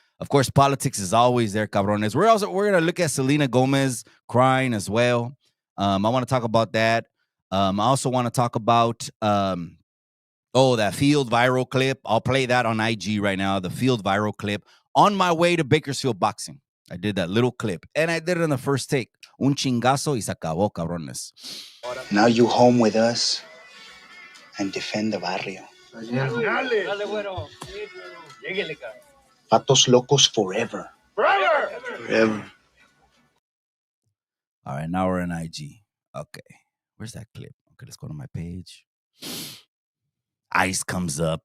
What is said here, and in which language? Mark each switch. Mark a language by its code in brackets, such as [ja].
[en] Of course, politics is always there, cabrones. We're going to look at Selena Gomez crying as well. I want to talk about that. I also want to talk about that field viral clip. I'll play that on IG right now, the field viral clip. On my way to Bakersfield boxing, I did that little clip, and I did it on the first take. [es] Un chingazo y se acabó, cabrones. [en] Now you home with us and defend the barrio. Patos locos forever. Forever. All right, now we're in IG. Okay, where's that clip? Okay, let's go to my page. Ice comes up.